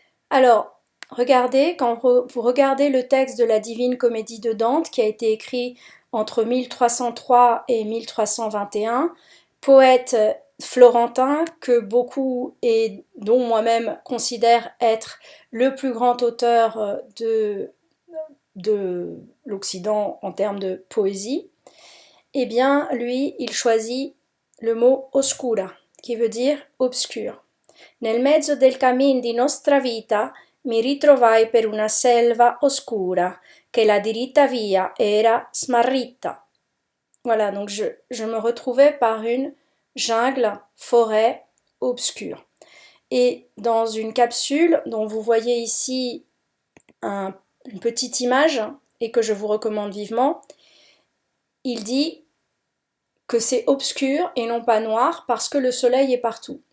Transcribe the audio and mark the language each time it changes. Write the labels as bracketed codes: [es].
[fr] Alors, regardez, quand vous regardez le texte de la Divine Comédie de Dante, qui a été écrit entre 1303 et 1321, poète florentin que beaucoup, et dont moi-même, considère être le plus grand auteur de l'Occident en termes de poésie, eh bien, lui, il choisit le mot oscura, qui veut dire obscur. [it] Nel mezzo del cammin di nostra vita mi ritrovai per una selva oscura, che la diritta via era smarrita. [fr] Voilà, donc je me retrouvais par une jungle, forêt obscure. Et dans une capsule dont vous voyez ici une petite image et que je vous recommande vivement, il dit que c'est obscur et non pas noir parce que le soleil est partout.